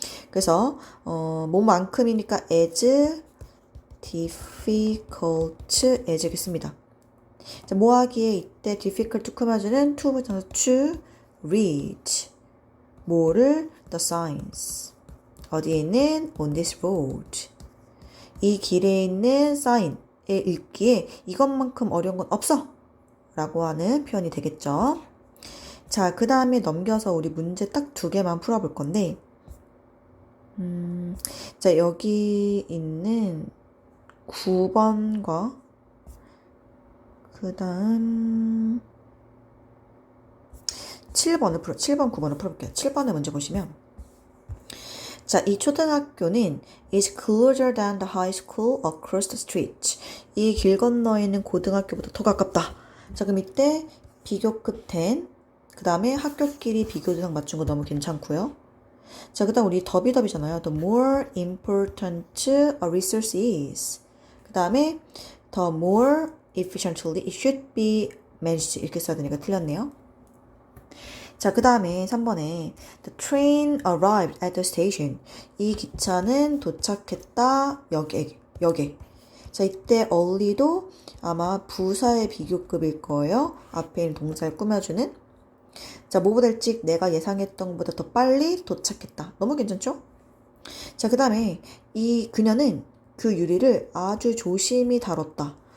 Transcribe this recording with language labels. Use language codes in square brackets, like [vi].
[ko] 그래서 뭐만큼이니까 [en] as difficult as [ko] 이렇게 씁니다. 자, 뭐 하기에 이때 difficult 꾸며주는 [en] to read [ko] 뭐를 [en] the signs [ko] 어디에 있는 [en] on this road. [ko] 이 길에 있는 sign에 읽기에 이것만큼 어려운 건 없어! 라고 하는 표현이 되겠죠. 자, 그 다음에 넘겨서 우리 문제 딱 2개만 풀어볼 건데, 자, 여기 있는 9번과 그 다음 7번, 9번을 풀어볼게요. 7번을 먼저 보시면, 자, 이 초등학교는 [en] is closer than the high school across the street. [ko] 이 길 건너에 있는 고등학교보다 더 가깝다. 자, 그럼 이때 비교급 10, 그 다음에 학교끼리 비교대상 맞춘 거 너무 괜찮고요. 자, 그 다음 우리 더비더비잖아요. [en] The more important a resource is. [ko] 그 다음에 [en] the more efficiently it should be managed. [ko] 이렇게 써야 되니까 틀렸네요. 자, 그 다음에 3번에 [en] The train arrived at the station. [ko] 이 기차는 도착했다. 역에. 자, 이때 early도 아마 부사의 비교급일 거예요. 앞에 있는 동사를 꾸며주는. 자, 뭐보다 일찍 내가 예상했던 것보다 더 빨리 도착했다. 너무 괜찮죠? 자, 그 다음에 이 그녀는 그 유리를 아주 조심히 다뤘다.